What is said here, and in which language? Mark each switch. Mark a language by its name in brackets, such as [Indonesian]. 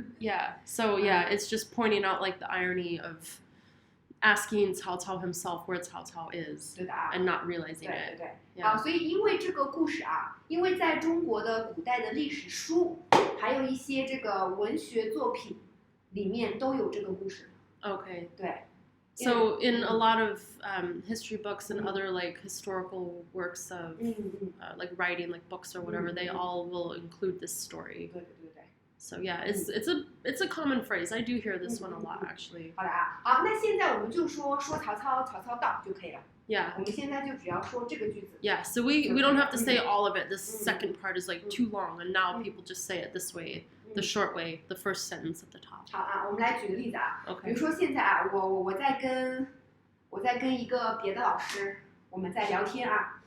[English] Yeah. So it's just pointing out like the irony of asking Cao Cao himself where Cao Cao is and not realizing it. [Chinese] 对，好，所以因为这个故事啊，因为在中国的古代的历史书，还有一些这个文学作品里面都有这个故事。 [English] Okay. [Chinese] 对。 [English] So in a lot of history books and other like historical works of like writing, like books or whatever, they all will include this story. [Chinese] 对。 [English] So it's a common phrase. I do hear this one a lot actually. [Chinese] 好的啊，好，那现在我们就说曹操，曹操到就可以了。 [English] Yeah. [Chinese] 我们现在就只要说这个句子。 [English] Yeah. So we don't have to say all of it. This second part is like too long, and now people just say it this way, the short way, the first sentence at the top. [Chinese] 好啊，我们来举个例子啊。 [English] Okay. [Chinese] 比如说现在啊，我在跟一个别的老师，我们在聊天啊。